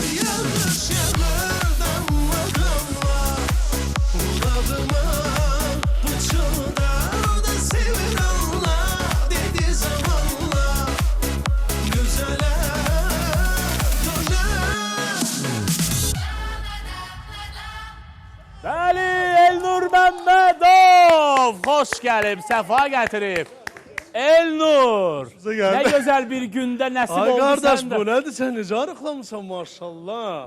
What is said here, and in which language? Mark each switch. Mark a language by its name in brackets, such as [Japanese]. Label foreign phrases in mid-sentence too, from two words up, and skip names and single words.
[Turkish] Yağış yağır damla damla, kulağıma pıçıldar. O da sever Allah dedi zamanla. Düzeler, döner. [Azerbaijani] Bəli, Elnur Məmmədov! Xoş gəlib, səfa gətirib. Elnur! Nə gözəl bir gündə nəsib Ay oldu qardaş, səndə. bu nədir? Sən necə arıqlamısan maşallah?